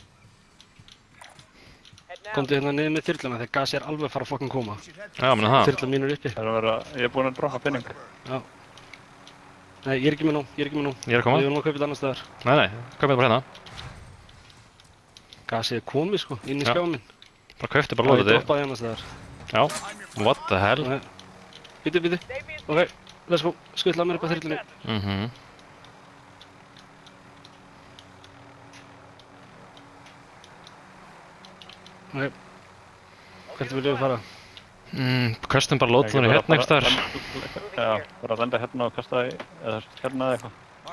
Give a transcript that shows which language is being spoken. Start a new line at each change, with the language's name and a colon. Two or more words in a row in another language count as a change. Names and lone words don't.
Icelandic: Komdu hérna niður með þyrluna þegar gasið er alveg að fara að fucking koma. Já, menna það. Þyrla mín er uppi. Það er að vera... Ég er búinn að droppa penning. Já. Nei, ég er ekki með nú. Ég er að koma. Við erum að kaupa þetta annar staðar. Nei, kaupum það bara hérna. Gasið er komið sko, inn í skjáin minn. Bara kauptu bara Og ég lúta droppaði annar staðar. Já,
English: what the hell? Bíddu. Ok, let's go.
Icelandic: Skuttla mér upp að þyrlunni. Ok. Hvert viljum við fara? Kastum bara lótunni hérna einhvers staðar. Já, bara að lenda hérna og kasta því, eða hérna eða eitthvað.